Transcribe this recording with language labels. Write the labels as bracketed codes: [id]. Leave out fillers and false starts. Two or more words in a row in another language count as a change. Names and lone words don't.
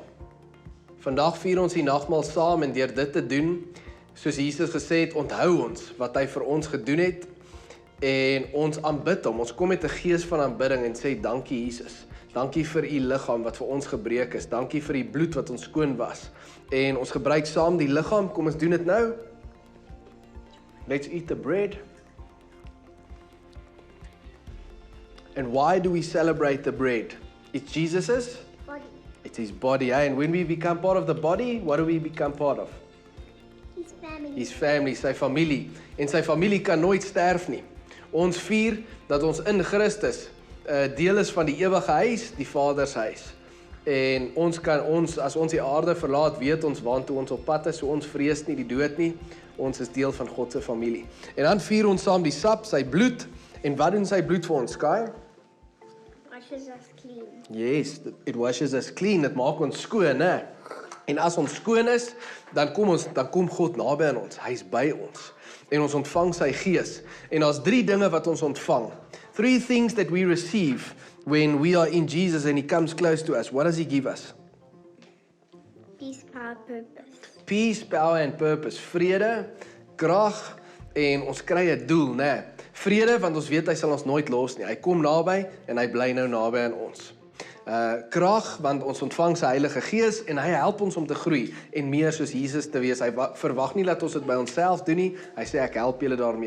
[af] Vandag vier ons die nagmaal saam en deur dit te doen, soos Jesus gesê het, onthou ons wat hy vir ons gedoen het en ons aanbid hom. Ons kom met 'n gees van aanbidding en sê dankie Jesus. Dankie vir u liggaam wat vir ons gebreek is. Dankie vir die bloed wat ons skoon was. En ons gebruik saam die liggaam. Kom ons doen dit nou. [en] Let's eat the bread. And why do we celebrate the bread? It's Jesus's Body. It's his body, eh? And when we become part of the body, what do we become part of? His family. His family, [af] sy familie. En sy familie kan nooit sterf nie. Ons vier dat ons in Christus deel is van die ewige huis, die Vader se huis. En as ons die aarde verlaat, weet ons waartoe ons op pad is, so ons vrees nie die dood nie. Ons is deel van God se familie. En dan vier ons saam die sap, sy bloed. En wat doen sy bloed vir ons, Sky? [en] Washes us clean. Yes, it washes us clean. [af] Dit maak ons skoon, né? En as ons skoon is, dan kom God naby aan ons. Hy's by ons. En ons ontvang sy gees. En daar's 3 dinge wat ons ontvang. [en] 3 things that we receive when we are in Jesus and he comes close to us. What does he give us? Peace, power, purpose. Peace, power and purpose. [af] Vrede, krag en ons kry 'n doel, né? Vrede, want ons weet hy sal ons nooit los nie. Hy kom naby en hy bly nou naby aan ons. Krag, want ons ontvang sy Heilige Gees en hy help ons om te groei en meer soos Jesus te wees. Hy verwag nie dat ons dit by onsself doen nie. Hy sê ek help julle daarmee.